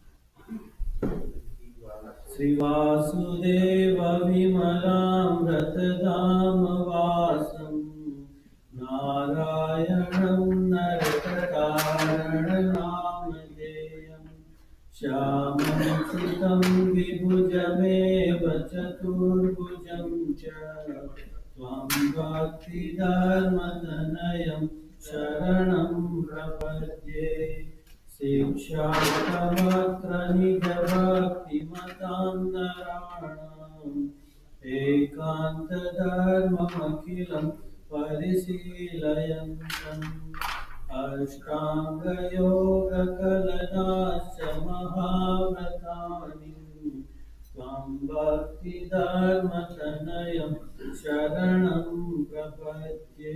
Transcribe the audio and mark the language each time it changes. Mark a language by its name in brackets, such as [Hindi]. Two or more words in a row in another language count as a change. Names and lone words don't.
[Sanskrit] શ્રી વાસુદેવ વિમલામૃતધામ વાસમ નારાયણં નરકટારણનામધેયં શ્યામં સુतं વિભુજમેવ ચતુર્ભુજં ચ ત્વં ભક્તિધર્મતનયં શરણં પ્રપદ્યે. शिक्षावक्त्र निज भक्तिमतां नराणाम् एकान्त धर्ममखिलं परिशीलयन्तम् अष्टाङ्गयोगकलनाश्च महाव्रतानि त्वं भक्तिधर्मतनयं शरणं प्रपद्ये.